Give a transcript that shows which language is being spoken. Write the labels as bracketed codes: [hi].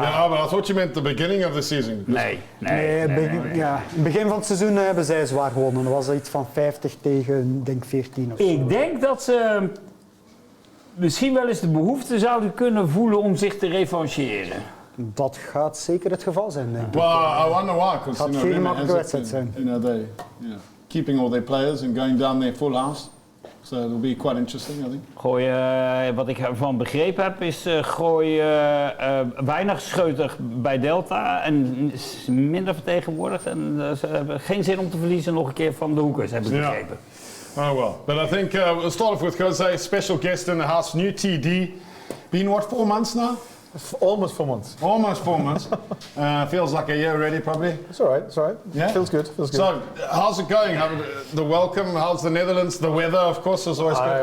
[en] Yeah, but I thought you meant the beginning of the season. [nl] Nee. Ja, in het begin van het seizoen hebben zij zwaar gewonnen. Dat was iets van 50 tegen, denk 14 of zo. Ik denk dat ze misschien wel eens de behoefte zouden kunnen voelen om zich te revancheren. Dat gaat zeker het geval zijn, denk ik. [en] Well, I wonder why. [nl] Het gaat geen makkelijke wedstrijd zijn. [en] They keeping all their players and going down their full house. So it'll be quite interesting, I think. [nl] Gooi, wat ik ervan begrepen heb, is Gooi weinig scheutig bij Delta en is minder vertegenwoordigd. En ze hebben geen zin om te verliezen nog een keer van de Hoekers, heb ik begrepen. [en] Oh well, but I think we'll start off with José, special guest in the house, new TD. Been what, 4 months now? Almost 4 months. Almost 4 months. Feels like a year already, probably. It's all right. Yeah? Feels good. So, how's it going? The welcome, how's the Netherlands? The weather, of course, is always good.